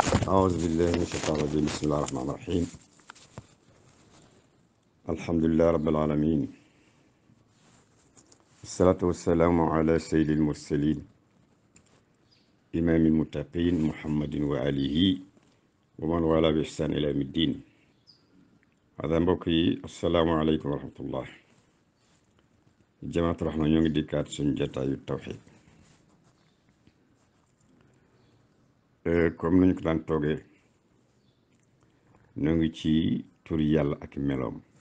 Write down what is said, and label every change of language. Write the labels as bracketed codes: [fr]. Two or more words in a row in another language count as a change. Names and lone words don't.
[ar] أعوذ بالله من الشيطان الرجيم بسم الله الرحمن الرحيم الحمد لله رب العالمين الصلاة والسلام على سيد المرسلين إمام المتقين محمد وآله ومن والاه بإحسان إلى يوم الدين هذا [wo] mbokki [ar] السلام عليكم ورحمة الله [wo] jamaatu rahma ñoo ngi dikkaat suñu jataayu tawxiid comme nañu ko daan toogee ñoo ngi ci turi yàlla ak meloom